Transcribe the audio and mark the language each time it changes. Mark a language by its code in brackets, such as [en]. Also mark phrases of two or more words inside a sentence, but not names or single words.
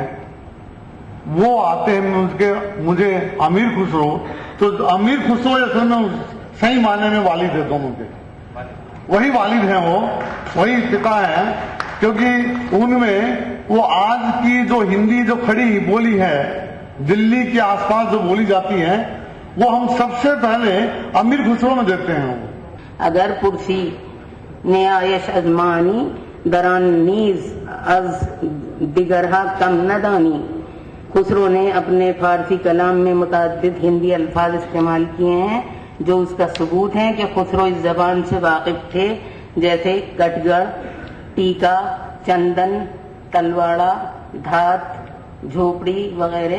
[ur] وہ آتے ہیں مجھے امیر خسرو، تو امیر خسرو اصل میں صحیح معنی میں والد ہے، دونوں کے وہی والد ہیں، وہی پتا ہیں، کیونکہ ان میں وہ آج کی جو ہندی جو کھڑی بولی ہے دلی کے آس پاس جو بولی جاتی ہے وہ ہم سب سے پہلے امیر خسرو میں دیکھتے ہیں۔ [fa] اگر پرسی نیایش ازمانی دران نیز از دیگرہا کم ندانی، [ur] خسرو نے اپنے فارسی کلام میں متعدد ہندی الفاظ استعمال کیے ہیں جو اس کا ثبوت ہے کہ خسرو اس زبان سے واقف تھے، جیسے کٹگڑ، ٹیکا، چندن، تلواڑا، دھات، جھوپڑی وغیرہ۔